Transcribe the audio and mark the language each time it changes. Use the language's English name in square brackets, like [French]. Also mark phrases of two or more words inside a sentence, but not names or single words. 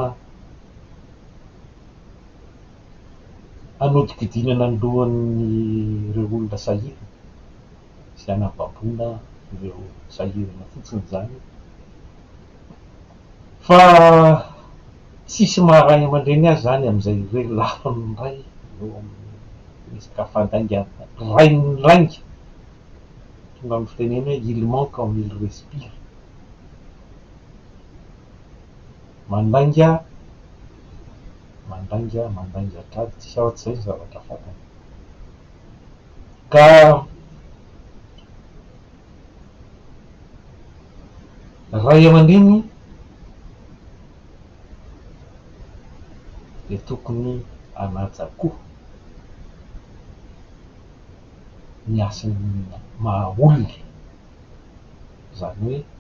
[Malagasy] hanodikidinana ny lohan'ny ireo olona sahirana sy hanababoana ireo sahirana fotsiny zany, fa tsisy maharay aman-dreny azy zany amin'izay hoe lafiny ny ray eo amin'ny resaka fandaingana, rainy ny rainga, tonga amin'ny fiteneny hoe [French] il manque comme il respire, [Malagasy] mandainga drady, tsisy afa-tsy zay zavatra fantany. Ka ray aman-dreny dia tokony hanaja koa ny asany maha-olona, zany hoe